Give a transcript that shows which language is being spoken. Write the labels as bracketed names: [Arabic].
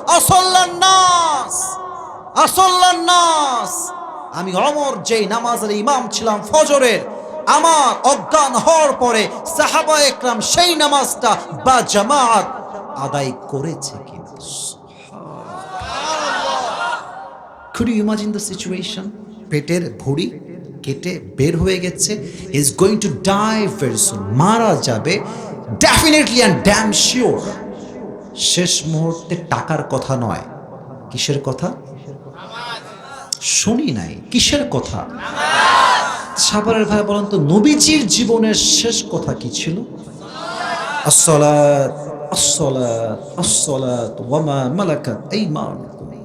[Arabic] আসল্লান নাস, আসল্লান নাস, [Bangla] আমি ওমর যেই নামাজের ইমাম ছিলাম ফজরের, আমার অজ্ঞান হওয়ার পরে সাহাবা একরাম সেই নামাজটা বা জামাত আদায় করেছে কিনা? [English] Could you imagine the situation? [Bangla] পেটের ভুঁড়ি কেটে বের হয়ে গেছে, [English] is going to die very soon, [Bangla] মারা যাবে [English] definitely and damn sure। [Bangla] শেষ মুহূর্তে টাকার কথা নয়, কিসের কথা? শুনি নাই, কিসের কথা? সাভারের ভাই বলেন তো নবীজির জীবনের শেষ কথা কি ছিল? [Arabic] আসসালাত আসসালাত আসসালাত ওয়া মা মালাকাত আইমানুকুম।